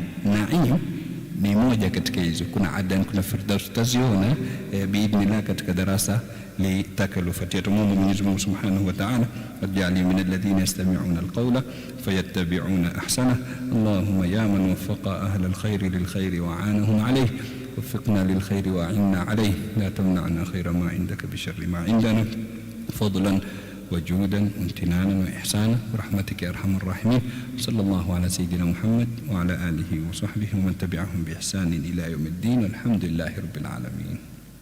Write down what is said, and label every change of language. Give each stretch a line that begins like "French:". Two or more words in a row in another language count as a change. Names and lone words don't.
Swahili: Naim ni moja katika hizo. Kuna Adan, kuna Firdaus, tutaziona biidhnillah katika darasa litakalofuatia. Tumuombe Mwenyezi Mungu
Arabic: سبحانه وتعالى اجعلني من الذين يستمعون القول فيتبعون أحسنه. اللهم يا من وفق أهل الخير للخير وأعانهم عليه وفقنا للخير وأعنا عليه لا تمنعنا خير ما عندك بشر ما عندنا فضلا وجودا وامتنانا وإحسانا برحمتك يا أرحم الراحمين. صلى الله على سيدنا محمد وعلى آله وصحبه ومن تبعهم بإحسان إلى يوم الدين والحمد لله رب العالمين.